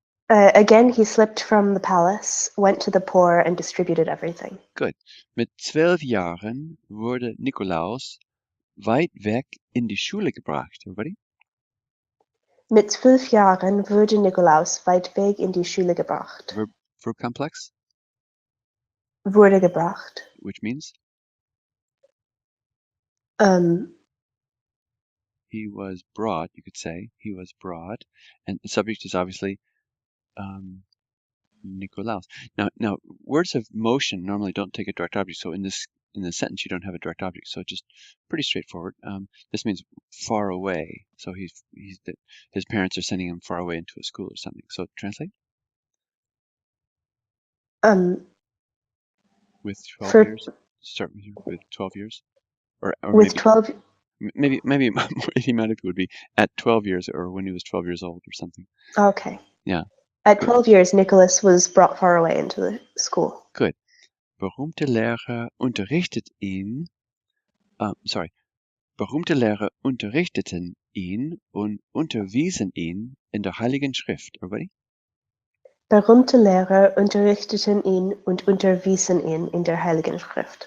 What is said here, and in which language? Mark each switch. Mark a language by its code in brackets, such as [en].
[en] Again, he slipped from the palace, went to the poor, and distributed everything. Good. [de] Mit 12 Jahren wurde Nikolaus weit weg in die Schule gebracht. [en] Everybody? [de] Mit 12 Jahren wurde Nikolaus weit weg in die Schule gebracht. [en] Verb complex? [de] wurde gebracht. [en] which means he was brought, you could say. He was brought. And the subject is obviously Nikolaus. Now, words of motion normally don't take a direct object. So in this sentence, you don't have a direct object. So just pretty straightforward. This means far away. So his parents are sending him far away into a school or something. So translate with 12 for years. Start with 12 years, or with 12 maybe more idiomatic would be at 12 years, or when he was 12 years old or something. Okay. Yeah. At Good. 12 years, Nicholas was brought far away into the school. Good. [de] Berühmte Lehrer unterrichtet ihn. Berühmte Lehrer unterrichteten ihn und unterwiesen ihn in der Heiligen Schrift. [en] Everybody? [de] Berühmte Lehrer unterrichteten ihn und unterwiesen ihn in der Heiligen Schrift.